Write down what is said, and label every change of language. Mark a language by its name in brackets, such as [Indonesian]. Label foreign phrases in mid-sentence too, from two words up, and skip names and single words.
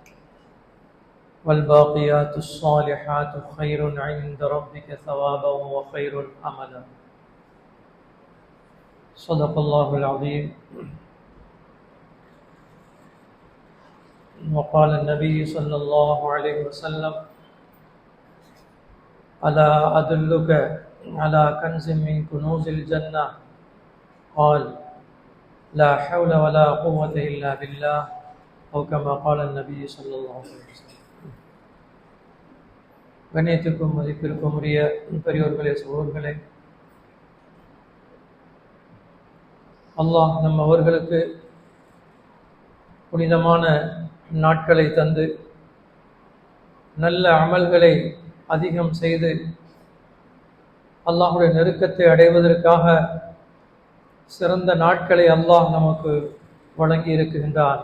[Arabic] والباقيات الصالحات خير عند ربك ثوابا وخير أملا صدق الله العظيم وقال النبي صلى الله عليه وسلم ألا أدلك على كنز من كنوز الجنة قال لا حول ولا قوة إلا بالله أو كما قال النبي صلى الله عليه وسلم. [Tamil] கண்ணியத்திற்கும் மதிப்பிற்கும் உரிய பெரியோர்களே சகோதரர்களே, அல்லாஹ் நம் அவர்களுக்கு புனிதமான நாட்களை தந்து நல்ல அமல்களை அதிகம் செய்து அல்லாஹுடைய நெருக்கத்தை அடைவதற்காக சிறந்த நாட்களை அல்லாஹ் நமக்கு வழங்கி இருக்கின்றார்.